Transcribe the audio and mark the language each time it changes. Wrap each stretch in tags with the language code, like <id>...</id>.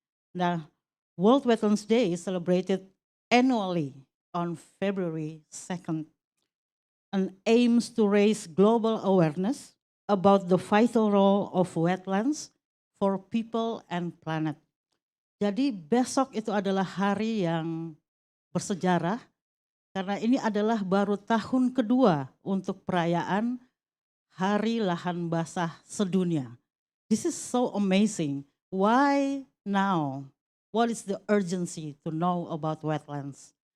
<en>Now, World Wetlands Day is celebrated annually on February 2nd and aims to raise global awareness about the vital role of wetlands for people and planet.</en> <id>Jadi besok itu adalah hari yang bersejarah karena ini adalah baru tahun kedua untuk perayaan Hari Lahan Basah Sedunia.</id> <en>This is so amazing. Why now? What is the urgency to know about wetlands?</en>